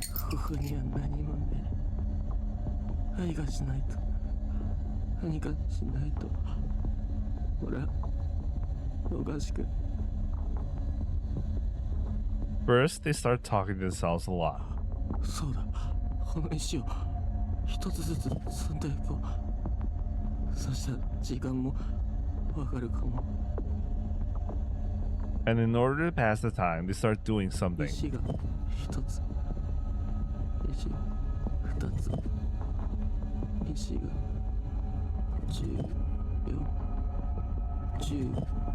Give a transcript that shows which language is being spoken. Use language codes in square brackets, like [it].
[ja] ここには何もね。何かしないと。何かしないと。ほら、おかしく。 [en] First, they start talking to themselves a lot. [ja] そうだ、この石を一つずつ積んでいこう。そしたら時間もわかるかも。 [en] And in order to pass the time, they start doing something. [ja] 石が一つ。石が二つ。石が14、15。